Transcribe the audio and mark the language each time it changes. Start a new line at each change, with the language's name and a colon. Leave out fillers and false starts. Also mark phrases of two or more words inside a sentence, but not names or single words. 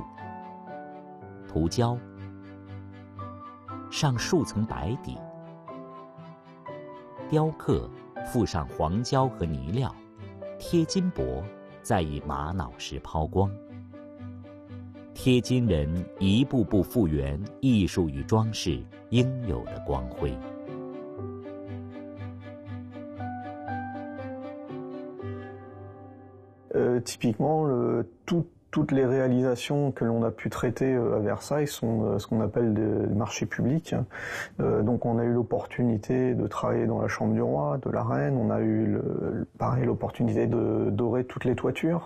Chinese: 涂胶，上数层白底，雕刻，附上黄胶和泥料，贴金箔，再以玛瑙石抛光。贴金人一步步复原艺术与装饰应有的光辉。
French: Typiquement, toutes les réalisations que l'on a pu traiter à Versailles sont ce qu'on appelle des marchés publics. Donc on a eu l'opportunité de travailler dans la chambre du roi, de la reine, on a eu pareil l'opportunité de dorer toutes les toitures.